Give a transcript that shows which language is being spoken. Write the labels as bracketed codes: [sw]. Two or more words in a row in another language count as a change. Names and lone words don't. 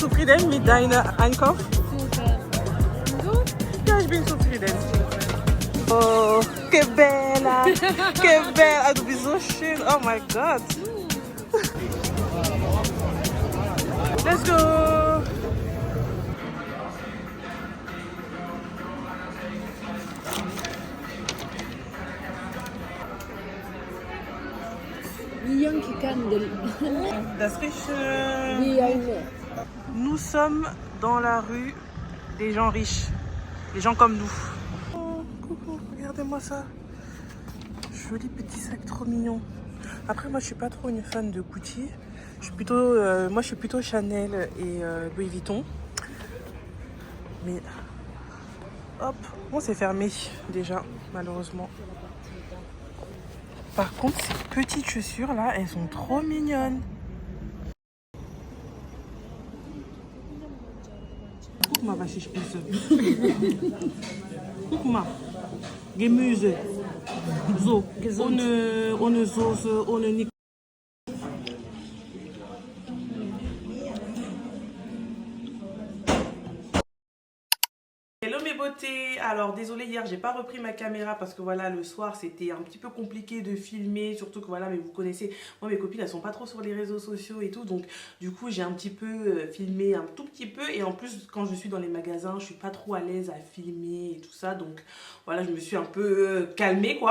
[de] zufrieden mit deinem Einkauf? Ja, ich bin zufrieden. [es] Oh, que bella, que bella. [de] Ah, du bist so schön. Oh mein Gott. [en] Let's go. Yankee Candle. [de] Das riecht. Wie eine. [fr] Nous sommes dans la rue des gens riches, des gens comme nous. Oh, coucou, regardez-moi ça. Joli petit sac, trop mignon. Après, moi, je suis pas trop une fan de Gucci. Je suis plutôt Chanel et Louis Vuitton. Mais hop, bon, c'est fermé déjà, malheureusement. Par contre, ces petites chaussures là, elles sont trop mignonnes. [de] Guck mal, was ich esse. Guck mal. Gemüse. So, ohne Soße, ohne nichts. [fr] Hello mes beautés, alors désolé hier j'ai pas repris ma caméra parce que voilà le soir c'était un petit peu compliqué de filmer, surtout que voilà, mais vous connaissez, moi mes copines elles sont pas trop sur les réseaux sociaux et tout, donc du coup j'ai un petit peu filmé un tout petit peu, et en plus quand je suis dans les magasins je suis pas trop à l'aise à filmer et tout ça, donc voilà je me suis un peu calmée quoi.